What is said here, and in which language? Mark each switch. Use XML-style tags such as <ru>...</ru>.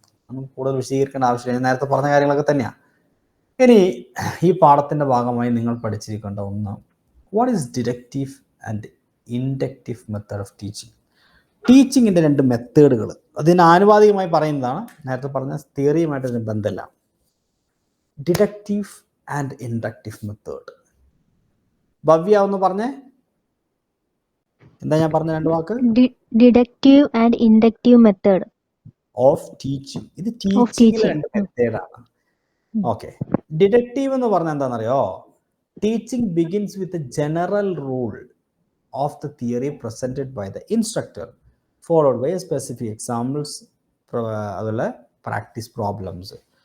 <ml>നമുക്ക് കൂടുതൽ വിശദീകരിക്കേണ്ട ആവശ്യമില്ല, നേരത്തെ പറഞ്ഞ കാര്യങ്ങളൊക്കെ തന്നെയാണ്. ഇനി ഈ പാഠത്തിൻ്റെ ഭാഗമായി നിങ്ങൾ പഠിച്ചിരിക്കേണ്ട ഒന്ന്,</ml> <en>What is deductive and inductive method of teaching.</en> <ml>ടീച്ചിങ്ങിൻ്റെ 2 മെത്തേഡുകൾ, അതിന് ആനുപാതികമായി പറയുന്നതാണ്. നേരത്തെ പറഞ്ഞ തിയറിയുമായിട്ടൊരു ബന്ധമില്ല. Deductive and inductive method. Bhavya ഒന്ന് പറഞ്ഞേ എന്താ ഞാൻ പറഞ്ഞ രണ്ട് വാക്ക്?</ml> <en>Deductive and inductive method of teaching.</en> <ml>ഇത്</ml> <en>of</en> <ml>ടീച്ചിങ്ങിലെ</ml> <en>teaching.</en> <ml>രണ്ട് മെത്തേഡാണ്. ഓക്കെ. ഡിഡക്റ്റീവ് എന്ന് പറഞ്ഞാൽ എന്താണെന്നറിയോ?</ml> <en>teaching begins with a general rule of the theory presented by the instructor followed by specific examples,</en> <ml>അതുപോലെ</ml> <en>Practice problems.</en>